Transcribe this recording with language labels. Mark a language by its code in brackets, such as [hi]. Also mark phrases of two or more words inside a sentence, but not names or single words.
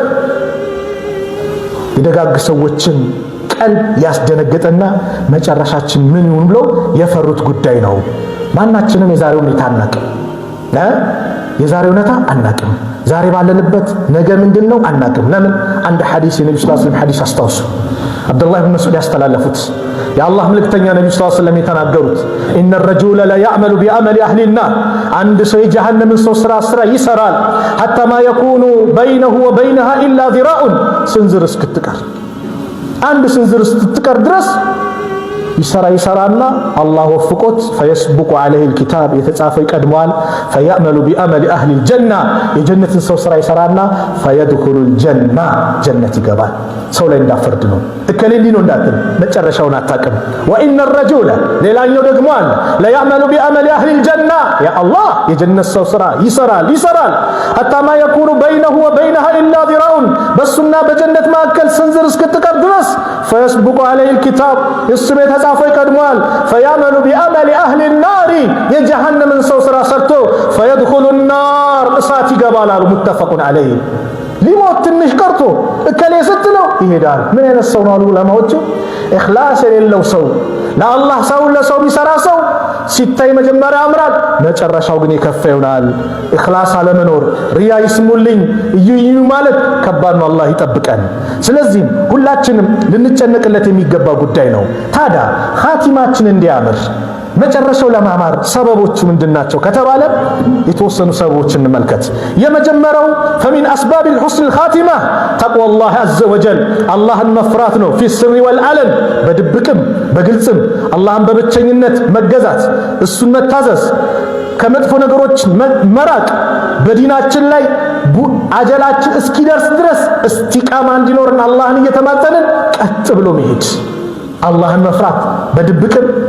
[am] የደጋግ ሰዎችን ቀልብ ያስደነገጠና መጨረሻችን ምን ይሁን ብሎ የፈሩት ጉዳይ ነው ማናችንም የዛሬው ሁኔታ አናቅም የዛሬው ሁኔታ አናቅም ዛሬ ባለንበት ነገ ምንድነው አናቅም ለምን አንድ ሐዲስ የነብዩ [ar] صلى الله عليه وسلم [am] ሐዲስ አስታውሱ አብዱላህ ኢብኑ መስዑድ ያስተላለፉት የአላህ መልእክተኛ ነብዩ [ar] صلى الله عليه وسلم [am] የተናገሩት ኢነ [ar] الرجل لا يعمل بعمل اهل النار [am] አንድ ሰው የጀሃነምን ሰው ስራ ይሰራል [ar] حتى ما يكون بينه وبينها الا ذراع [am] ስንዝር እስክትቀር አንድ ስንዝር እስክትቀር ድረስ ይሰራና አላህ ወፍቆት [ar] فيسبق عليه الكتاب [am] የተጻፈ ይቀድመዋል [ar] فيعمل بعمل اهل الجنه [am] የጀነትን ሰው ስራ ይሰራና [ar] فيدخل الجنه [am] ጀነት ይገባል ሰው ላይ እንዳፈርድ ነው እከሌሊ ነው እንዳትል መጨረሻውን አታቀም [ar] وان الرجل [am] ሌላኛው ደግሞ አለ [ar] لا يعمل بعمل اهل الجنه يا الله [am] የጀነት ሰው ስራ ይሰራል [ar] حتى ما يكون بينه وبينها الا ذراع [am] በሱና በጀነት መካከል ስንዝር እስክትቀር ድረስ [ar] فيسبق عليه الكتاب [am] እስመ ተጻፈ ይቀድመዋል [ar] فيعمل بعمل اهل النار [am] የጀሃነምን ሰው ስራ ሰርቶ [ar] فيدخل النار [am] እሳት ይገባል አሉ [ar] متفق عليه [am] ሊሞት ትንሽ ቀርቶ እከሌ ስትለው ይሄዳል ምን አይነት ሰው ነው አሉ ዑለማዎቹ ኢኽላስ የሌለው ሰው ለአላህ ሰው ለሰው ቢሰራ ሰው ሲታይ መጀመሪያ አምራል መጨረሻው ግን የከፋ ይሆናል ኢኽላስ አለመኖር ሪያ ይስሙልኝ እዩ ማለት ከባድ ነው አላህ ይጠብቀን ስለዚህ ሁላችንም ልንጨነቅለት የሚገባ ጉዳይ ነው ታዲያ ኻቲማችን እንዲያምር መጨረሻው ለማማር ሰበቦቹ ምንድናቸው ከተባለ የተወሰኑ ሰበቦችን እንመልከት የመጀመሪያው [ar] فمن اسباب الحسن الخاتمه تقوى الله عز وجل [am] አላህን መፍራት ነው [ar] في السر والعلن [am] በድብቅም በግልጽም አላህን በብቸኝነት መገዛት እሱን መታዘዝ ከመጥፎ ነገሮች መራቅ በዲናችን ላይ አጀላችን እስኪደርስ ድረስ እስቲቃማ እንዲኖርና አላህን እየተማጸንን ቀጥ ብሎ መሄድ አላህን መፍራት በድብቅም